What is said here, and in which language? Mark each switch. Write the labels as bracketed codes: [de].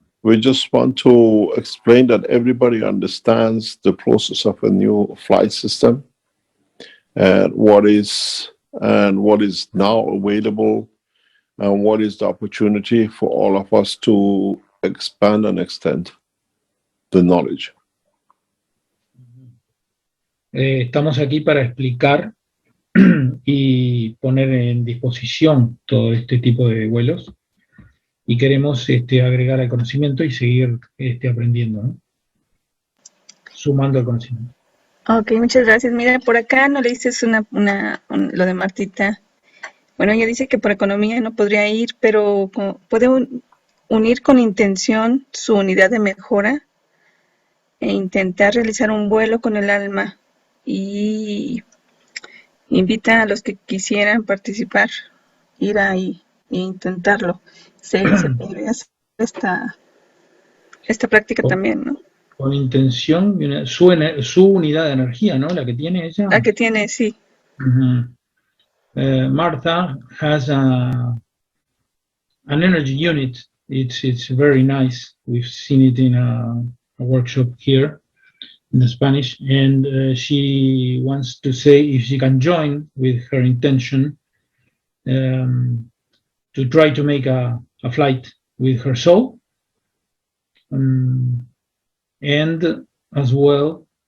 [en] We just want to explain that everybody understands the process of a new flight system and what is now available and what is the opportunity for all of us to expand and extend the knowledge. [es] Estamos aquí para explicar y poner en disposición todo este tipo de vuelos, y queremos agregar al conocimiento y seguir aprendiendo, ¿no? Sumando al conocimiento. Ok, muchas gracias. Mira, por acá no leíste lo de Martita. Bueno, ella dice que por economía no podría ir, pero puede unir con intención su unidad de mejora e intentar realizar un vuelo con el alma, y invita a los que quisieran participar, ir ahí e intentarlo. Se podría hacer esta práctica también, ¿no? Con intención, su unidad de energía, ¿no? La que tiene ella. La que tiene, sí. [en] Martha has an energy unit. It's very nice. We've seen it in a workshop here in Spanish, and she wants to say if she can join with her intention to try to make a flight with her soul, and as well